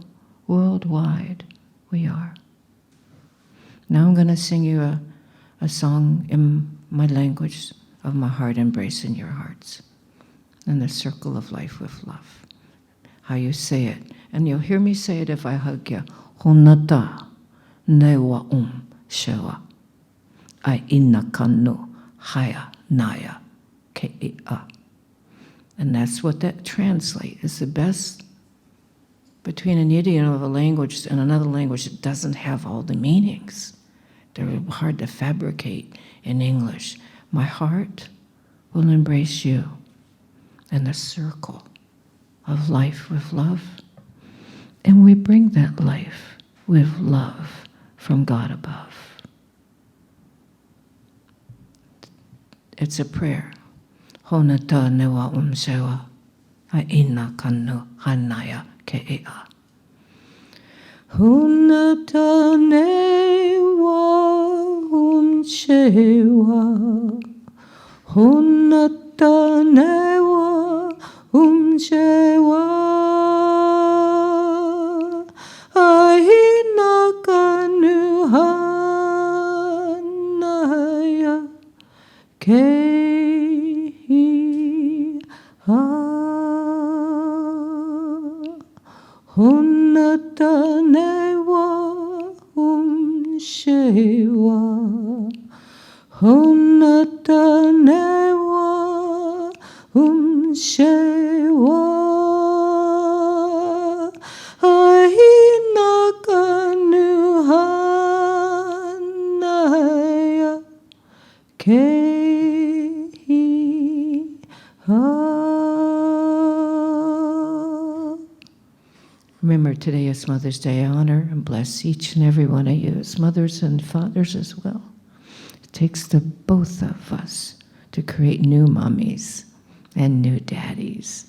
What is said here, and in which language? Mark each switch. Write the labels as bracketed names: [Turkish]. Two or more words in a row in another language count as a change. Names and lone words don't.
[English] Worldwide, we are. Now I'm going to sing you a song in my language of my heart, embracing your hearts. And the circle of life with love. How you say it. And you'll hear me say it if I hug you. Honata newa shewa. I inakanu haya naya ke'a. And that's what that translates. It's the best between an idiom of a language and another language that doesn't have all the meanings. They're hard to fabricate in English. My heart will embrace you and the circle of life with love. And we bring that life with love from God above. It's a prayer. Honata newa sewa, aina kanu hanaya ke'a. Honata newa sewa, honata newa sewa, aina kanu hanaya ke'a. Honata newa shewa, honata newa shewa, aina kanu hanaya ke'a. Remember, today is Mother's Day. I honor and bless each and every one of you as mothers and fathers as well. It takes the both of us to create new mommies and new daddies.